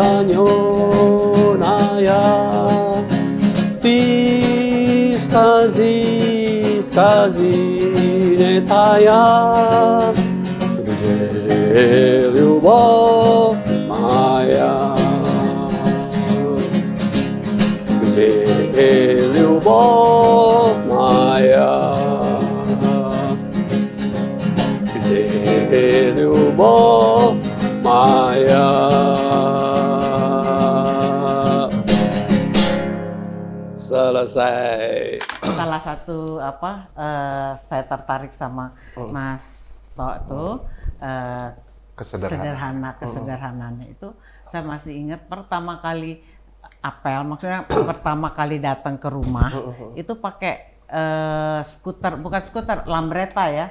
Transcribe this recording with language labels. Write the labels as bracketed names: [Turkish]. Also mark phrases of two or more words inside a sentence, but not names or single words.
[Russian] склоненная, ты скази не тая, где любовь моя, где любовь моя, где любовь моя. [Indonesian] Selesai. Salah satu saya tertarik sama Mas Tok tuh kesederhanaannya itu. Saya masih ingat pertama kali apel, maksudnya pertama kali datang ke rumah itu pakai skuter, bukan skuter, lambretta ya.